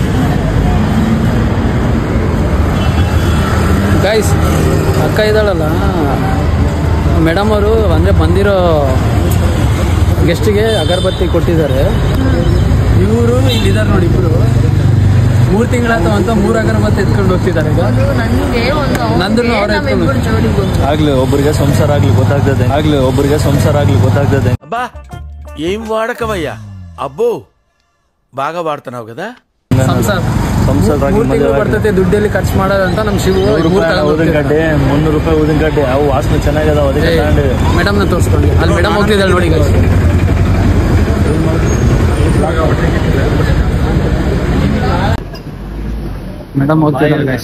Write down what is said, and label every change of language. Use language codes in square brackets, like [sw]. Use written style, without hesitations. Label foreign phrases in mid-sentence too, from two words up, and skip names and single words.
[kn] ಗೈಸ್ ಅಕ್ಕ ಇದ್ದಾಳಲ್ಲ ಮೇಡಮ್ ಅವರು, ಅಂದರೆ ಬಂದಿರೋ ಗೆಸ್ಟಿಗೆ ಅಗರಬತ್ತಿ ಕೊಟ್ಟಿದ್ದಾರೆ. ಇವರು ಇಲ್ಲಿದ್ದಾರೆ ನೋಡಿ, ಇಬ್ಬರು 3 ತಿಂಗಳಾಯ್ತು ಅಂತ 3 ಅಗರಬತ್ತಿ ಎತ್ಕೊಂಡು ಹೋಗ್ತಿದ್ದಾರೆ. ಈಗ ನಂದು ಅವ್ರು ಆಗ್ಲಿ ಒಬ್ಬರಿಗೆ ಸಂಸಾರ ಆಗ್ಲಿ ಗೊತ್ತಾಗ್ತದೆ, ಆಗ್ಲಿ ಒಬ್ಬರಿಗೆ ಸಂಸಾರ ಆಗ್ಲಿ ಗೊತ್ತಾಗ್ತದೆ. [te] అబ్బా ఏం వాడకమయ్యా అబ్బో బాగా వాడుతున్నావు కదా. [kn] ಸಂಸಾರ ಸಂಸಾರ 3 ತಿಂಗಳು ಬರ್ತೈತೆ, ದುಡ್ಡಲ್ಲಿ ಖರ್ಚು ಮಾಡೋದಂತ ನಮ್ಮ ಶಿವ. ಉದಿನಕಡ್ಡೆ 300 ರೂಪಾಯಿ ಉದಿನಕಡ್ಡೆ, ಅವು ವಾಸನೆ ಚೆನ್ನಾಗದಾವ, ಅದಕ್ಕೆ ತಗೊಂಡು ಮೇಡಮ್ನ ತೋರಿಸ್ಕೊಂಡು ಅಲ್ಲಿ ಮೇಡಮ್ ಹೋಗ್ತಿದ್ದಾಳೆ ನೋಡಿ. ಮೇಡಮ್ ಹೋಗ್ತಿದ್ದಾರೆ ಗೈಸ್.